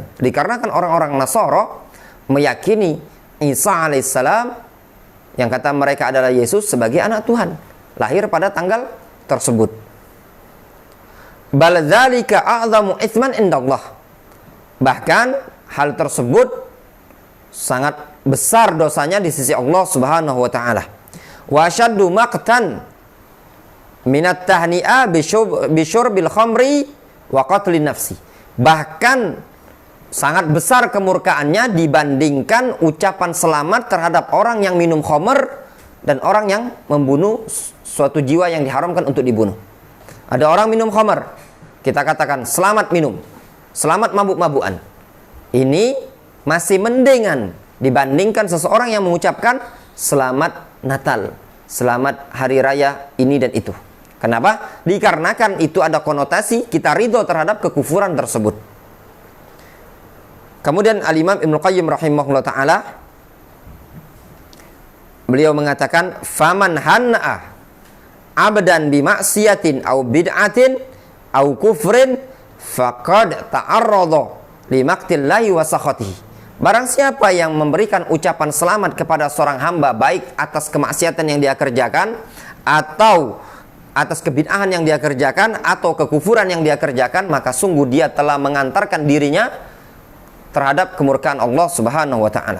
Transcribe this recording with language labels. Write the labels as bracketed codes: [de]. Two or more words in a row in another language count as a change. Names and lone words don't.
[id] Dikarenakan orang-orang Nasara meyakini Isa alaihissalam yang kata mereka adalah Yesus sebagai anak Tuhan, lahir pada tanggal tersebut. [ar] بل ذلك أعظم إثما عند الله. [id] Bahkan hal tersebut sangat besar dosanya di sisi Allah [ar] سبحانه وتعالى. وأشد مقتا من التهنئة بشرب الخمر وقتل النفس. [id] Bahkan sangat besar kemurkaannya dibandingkan ucapan selamat terhadap orang yang minum khamr dan orang yang membunuh suatu jiwa yang diharamkan untuk dibunuh. Ada orang minum khamr, kita katakan selamat minum, selamat mabuk-mabukan. Ini masih mendingan dibandingkan seseorang yang mengucapkan selamat Natal, selamat hari raya ini dan itu. Kenapa? Dikarenakan itu ada konotasi kita ridho terhadap kekufuran tersebut. Kemudian Al-Imam Ibnu Qayyim [ar] رحمه الله تعالى, [id] beliau mengatakan, [ar] فمن هنأ عبدا بمعصية أو بدعة أو كفر فقد تعرض لمقت الله وسخطه. [id] Barang siapa yang memberikan ucapan selamat kepada seorang hamba, baik atas kemaksiatan yang dia kerjakan, atau atas kebid'ahan yang dia kerjakan, atau kekufuran yang dia kerjakan, maka sungguh dia telah mengantarkan dirinya terhadap kemurkaan Allah [ar] سبحانه وتعالى.